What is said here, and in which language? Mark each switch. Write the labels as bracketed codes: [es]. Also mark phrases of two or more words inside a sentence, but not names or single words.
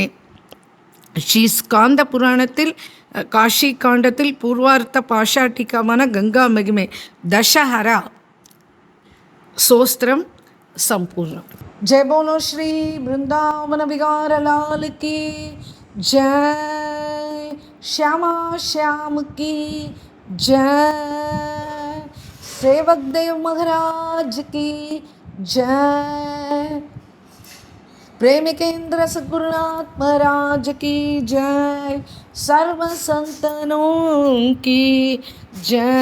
[ta] ஸ்ரீ ஸ்காந்த புராணத்தில் காஷி காண்டத்தில் பூர்வார்த்த பாஷாட்டிகமான கங்கா மகிமை தசஹரா சோஸ்திரம் சம்பூர்ணம். [hi] जय बोलो श्री बृंदावन विहार लाल की जय, श्यामा श्याम की जय, सेवक देव महाराज की जय, प्रेमिकेंद्र सद्गुरुनाथ महाराज की जय, सर्व संतनों की जय.